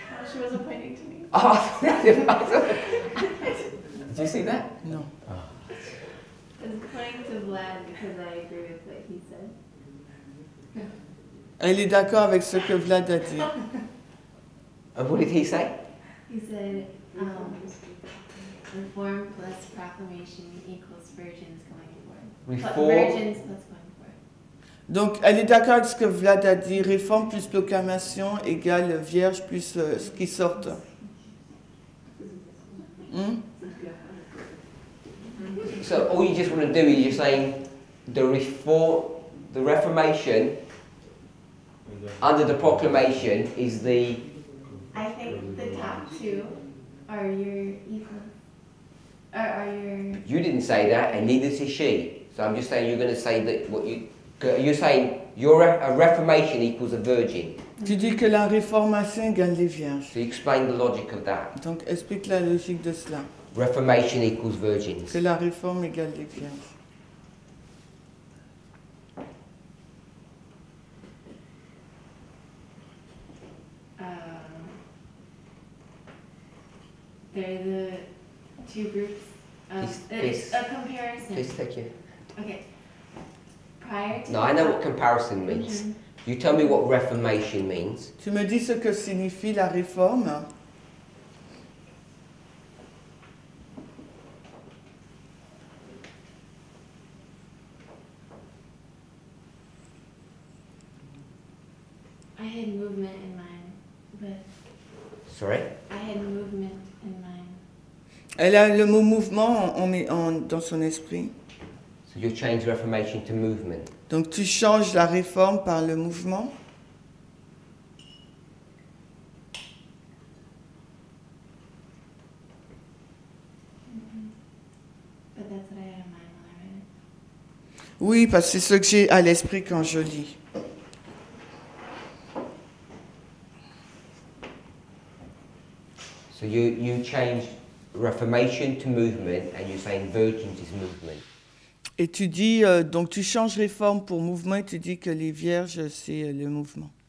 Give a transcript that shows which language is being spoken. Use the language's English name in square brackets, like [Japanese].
[English] She wasn't pointing to me. Oh, did you see that? [French] Non. [English] I was pointing to Vlad because I agree with what he said. [French] Elle est d'accord avec ce que Vlad a dit. [English] And what did he say? He said, Reform plus proclamation equals virgins going forward. Reform. Virgins plus going forward. [French] Donc, elle est d'accord avec ce que Vlad a dit. Réforme plus proclamation égale vierge plus ce qui sortent. [English] So all you just want to do is you're saying the Reformation under the proclamation is the. I think the top two are your equal. Are your. You didn't say that, and neither did she. So I'm just saying you're going to say that what you're saying. A Reformation equals a virgin. [French] Tu dis que la réformation égale les vierges. [English] So you explain the logic of that. [French] Donc, explique la logique de cela. [English] Reformation equals virgins. [French] Que la réforme égale les vierges. [English] They're the two groups. It's a comparison. Please take you. Okay. Prior to. No, I know what comparison means. Mhm. You tell me what Reformation means. [French] Tu me dis ce que signifie la réforme. [English] I had movement in mind, but Sorry? I had movement in mind. [French] Elle a le mot mouvement dans son esprit. [English] So you change Reformation to movement. [French] Donc tu changes la réforme par le mouvement. [English] But that's what I had in mind when I read it. [French] Oui, parce que c'est ce que j'ai à l'esprit quand je lis. [English] So you change Reformation to movement, and you're saying virgins is movement. [French] Et tu dis, donc tu changes réforme pour mouvement et tu dis que les vierges, c'est le mouvement.